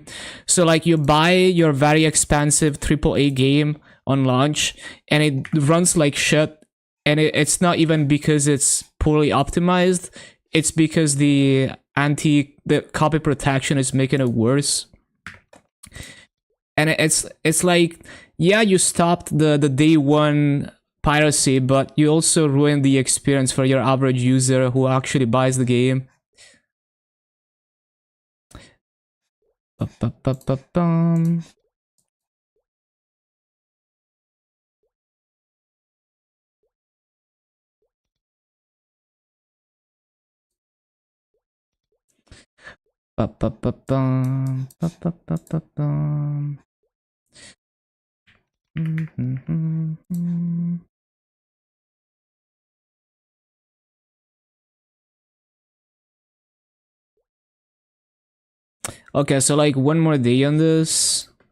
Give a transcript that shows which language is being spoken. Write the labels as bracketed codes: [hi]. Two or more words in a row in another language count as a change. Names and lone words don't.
[en] So like, you buy your very expensive AAA game on launch and it runs like shit, and it's not even because it's poorly optimized, it's because the copy protection is making it worse. And it's like, yeah, you stopped the day one piracy, but you also ruined the experience for your average user who actually buys the game. Ba-ba-ba-ba-bum. Ba-ba-ba-bum. Ba-ba-ba-ba-bum. Mm-hmm. Okay, so like one more day on this.